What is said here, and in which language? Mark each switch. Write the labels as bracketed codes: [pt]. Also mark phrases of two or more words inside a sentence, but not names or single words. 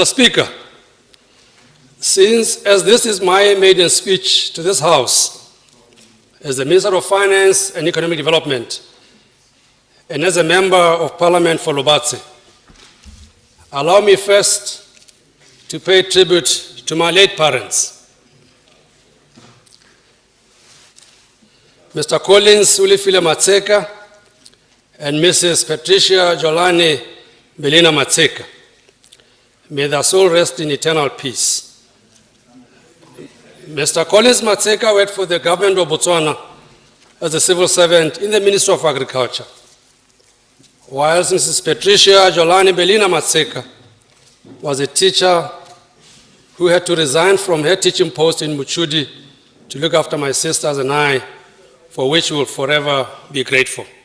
[en] Speaker, since as this is my maiden speech to this House as the Minister of Finance and Economic Development and as a Member of Parliament for Lobatse, allow me first to pay tribute to my late parents, Mr. Collins Ulifile Matseka and Mrs. Patricia Jolani Belina Matseka. May their soul rest in eternal peace. Mr. Collins Matseka worked for the government of Botswana as a civil servant in the Ministry of Agriculture, whilst Mrs. Patricia Jolani Belina Matseka was a teacher who had to resign from her teaching post in Muchudi to look after my sisters and I, for which we will forever be grateful.